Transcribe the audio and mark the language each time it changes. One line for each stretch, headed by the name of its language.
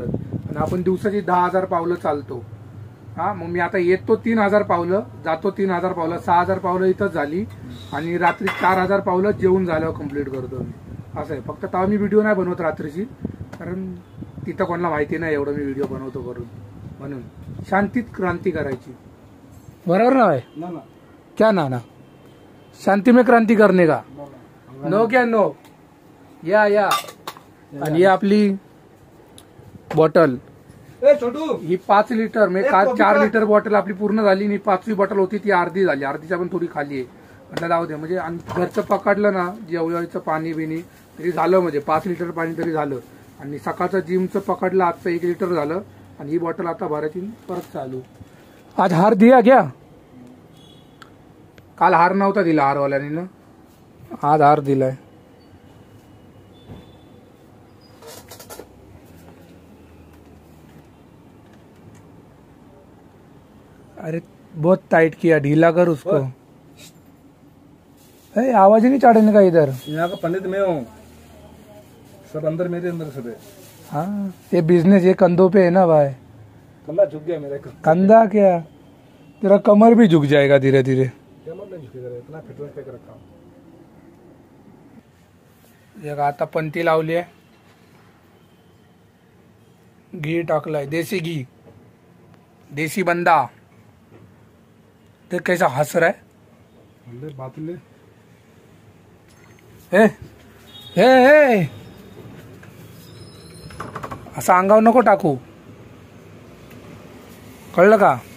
Marathi: आणि आपण दिवसाची 10,000 पावलं चालतो। हा, मग मी आता येतो 3,000 पावलं, जातो 3,000 पावलं, 6,000 पावलं इथंच झाली, आणि रात्री 4,000 पावलं जेवून झाल्यावर कम्प्लीट करतो मी, असं आहे। फक्त तेव्हा मी व्हिडिओ नाही बनवत रात्रीची, कारण तिथं कोणाला माहिती नाही एवढं मी व्हिडिओ बनवतो करून, म्हणून शांतीत क्रांती करायची, बरोबर ना भाई?
Hindi: क्या ना शांति में क्रांती करने का, नो क्या नो, या।
Marathi: आणि ही आपली बॉटल, ही 5 लिटर म्हणजे काल 4 लिटर बॉटल आपली पूर्ण झाली, आणि 5वी बॉटल होती ती अर्धी झाली, अर्धीच्या पण थोडी खाली आहे, म्हटलं जाऊ दे। म्हणजे घरचं पकडलं ना जेवढं पाणी बिनी तरी झालं, म्हणजे 5 लिटर पाणी तरी झालं। आणि सकाळचं जिमचं पकडलं, आजचं 1 लिटर झालं, आणि ही बॉटल आता भरायची परत चालू।
Hindi: आज हार दिया क्या?
Marathi: काल हार नव्हता दिला हारवाल्याने ना, आज हार दिलाय।
Hindi: अरे बहुत टाइट किया, ढीला कर उसको। आवाज ही नहीं चढ़ने का इधर, यहाँ का पंडित मैं हूँ, सब अंदर मेरे अंदर सब है। हाँ, ये बिजनेस ये कंधों पे है ना भाई, कंधा झुक गया मेरा। कंधा क्या, तेरा कमर भी झुक जाएगा धीरे धीरे। कमर नहीं झुकेगा, इतना फिटनेस पे रखा हूँ।
Marathi: आता पंती लावली आहे, घी टाकलाय, देसी घी, देसी बंदा।
Hindi: ते कैसा हंस रहा है, बात ले।
Marathi: हे हे हे, असं अंगावर नको टाकू, कळलं का?